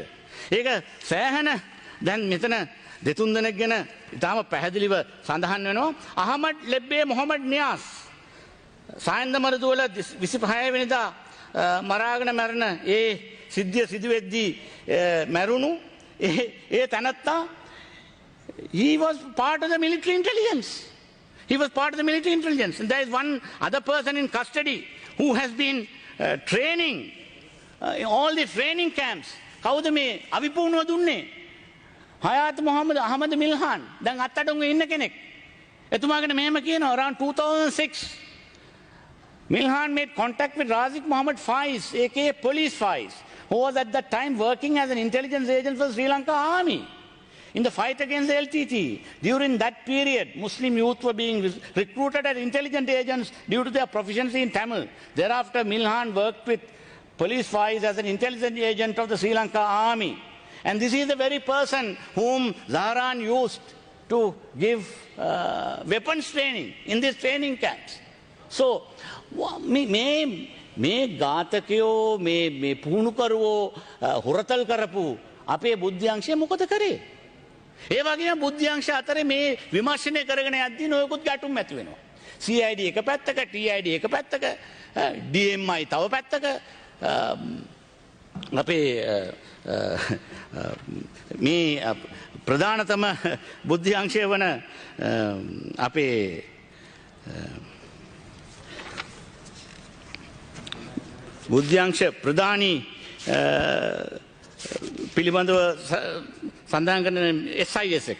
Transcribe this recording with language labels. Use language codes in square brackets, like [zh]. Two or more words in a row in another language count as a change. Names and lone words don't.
[si] ඒක සෑහෙන දැන් මෙතන දෙතුන් දෙනෙක් ගැන ඉතාම පැහැදිලිව සඳහන් වෙනවා. අහමඩ් ලෙබ්බේ මොහමඩ් නියාස් සායන්ද මරදුවල 25 වෙනිදා මරාගෙන මැරෙන ඒ සිද්ධිය සිදුවෙද්දී මැරුණු ඒ තැනත්තා [en] he was part of the military intelligence. He was part of the military intelligence. And there is one other person in custody who has been training in all the training camps. [si] කවුද මේ අවිපූර්ණව දුන්නේ? හයාත් මොහම්මද් අහමද් මිල්හාන්. දැන් අත්තඩංගුවේ ඉන්න කෙනෙක්. එතුමා ගැන මෙහෙම කියනවා [en] around 2006 Milhan made contact with Razik Mohammed Faiz, aka Police Faiz, who was at that time working as an intelligence agent for Sri Lanka Army in the fight against the LTT. During that period, Muslim youth were being recruited as intelligence agents due to their proficiency in Tamil. Thereafter, Milhan worked with Police Faiz as an intelligence agent of the Sri Lanka Army. And this is the very person whom Zahran used to give weapons training in these training camps. So, [si] මේ ඝාතකයෝ මේ පුහුණුකරුවෝ හොරතල් කරපු අපේ බුද්ධ්‍යංශය මොකද කරේ? ඒ වගේම බුද්ධ්‍යංශ අතරේ මේ විමර්ශනය කරගෙන යද්දී නොයෙකුත් ගැටුම් ඇති වෙනවා. CID එක පැත්තක, TID එක පැත්තක, DMI තව පැත්තක, අපේ මේ ප්‍රධානතම බුද්ධ්‍යංශය වන අපේ බුද්ධ්‍යංශ ප්‍රධානී පිළිබඳව සඳහන් කරන SIS එක.